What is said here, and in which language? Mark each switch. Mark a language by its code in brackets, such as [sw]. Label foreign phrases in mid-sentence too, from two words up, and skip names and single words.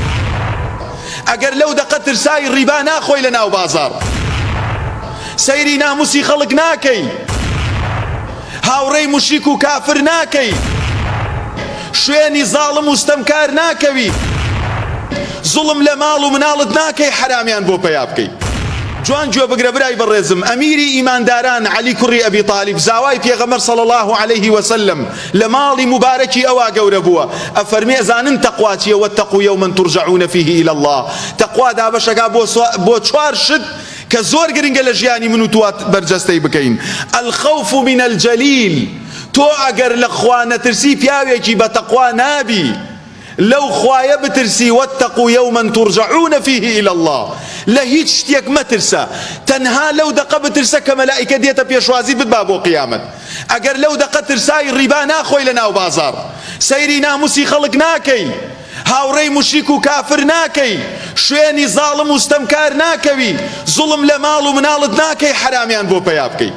[ckb] ئەگەر لەو دەقە ترسای ڕیبا ناخۆی لە ناو بازار، سەیری ناموسی خەڵک ناکەی، هاوڕێی موشریک و کافر ناکەی، شوێنی زاڵم و ستەمکار ناکەوی، زوڵم لە ماڵ و مناڵت ناکەی حرامیان بۆ پەیا بکەی. جوان گوێ بگرە برای بەڕێزم، ئەمیری ئیمانداران عەلی کوڕی ئەبی تاڵیب زاوای پێغەمبەر [ar] صلی الله عليه وسلم [ckb] لە ماڵی مبارەکی ئەوا گەورە بووە، ئەفەرمێ ئەزانن تەقوا چییە؟ [ar] واتقوا یوما ترجعون فیه إلى الله. [ckb] تەقوا دابەشەکە بۆ چوار شت کە زۆر گرنگە لە ژیانی من و توات بەرجەستەی بکەین. [ar] الخەوف من الجەلیل، [ckb] تۆ ئەگەر لە خوا نەترسی پیاوێکی بە تەقوا نابی، لەو خوایە بترسی [ar] واتقوا یوما ترجعون فیه إلى الله. [ckb] لە هیچ شتێک مەترسە تەنها لەو دەقە بترسە کە مەلائیکە دێتە پێشوازی بتبا بۆ قیامەت. ئەگەر لەو دەقە ترسای ڕیبا ناخۆی لە ناو بازار، سەیری ناموسی خەڵک ناکەی، هاوڕێی موشریک و کافر ناکەی، شوێنی زاڵم و ستەمکار ناکەوی، زوڵم لە ماڵ و مناڵت ناکەی حرامیان بۆ پەیا بکەی.